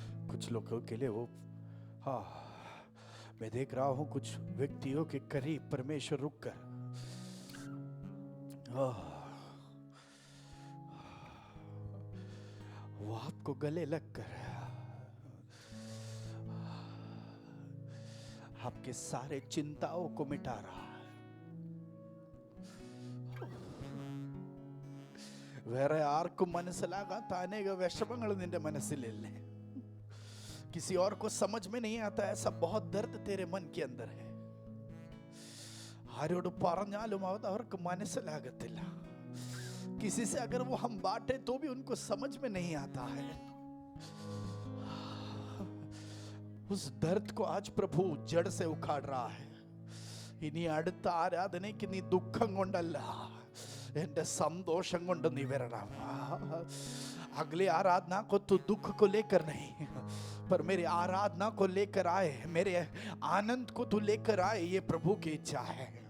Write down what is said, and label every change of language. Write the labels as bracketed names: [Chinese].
[Hindi] कुछ लोगों के लिए वो, हाँ, मैं देख रहा हूं कुछ व्यक्तियों के करीब परमेश्वर रुक कर वो आपको गले लगकर आपके सारे चिंताओं को मिटा रहा है। [Malayalam] വേറെ ആർക്കും മനസ്സിലാകാത്ത വിഷമങ്ങൾ നിന്റെ മനസ്സിലില്ലേ? [Hindi] किसी और को समझ में नहीं आता ऐसा बहुत दर्द तेरे मन के अंदर है। [Malayalam] ആരോട് പറഞ്ഞാലും അവർക്ക് മനസ്സിലാകത്തില്ല। [Hindi] किसी से अगर वो हम बांटे तो भी उनको समझ में नहीं आता है। उस दर्द को आज प्रभु जड़ से उखाड़ रहा है। [Malayalam] ഇനി അടുത്ത ആരാധനയ്ക്ക് നീ ദുഃഖം കൊണ്ടല്ല, എന്റെ സന്തോഷം കൊണ്ട് നീ വരണം। [Hindi] अगली आराधना को तू दुख को लेकर नहीं, पर मेरी आराधना को लेकर आए, मेरे आनंद को तू लेकर आए, ये प्रभु की इच्छा है।